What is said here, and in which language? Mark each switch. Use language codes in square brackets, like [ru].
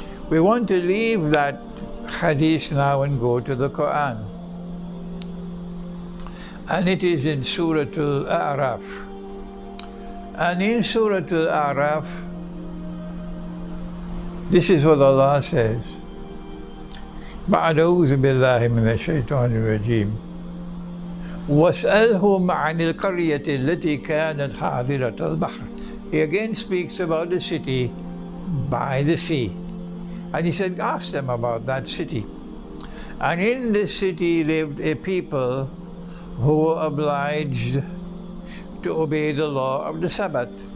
[en] We want to leave that hadith now and go to the Quran. And it is in Surah Al-A'raf. And in Surah Al-A'raf, this is what Allah says. [ar] بعد أعوذ بالله من الشيطان الرجيم واسألهم عن القرية التي كانت حاضرة البحر. [en] He again speaks about the city by the sea. And he said, ask them about that city. And in the city lived a people who were obliged to obey the law of the Sabbath.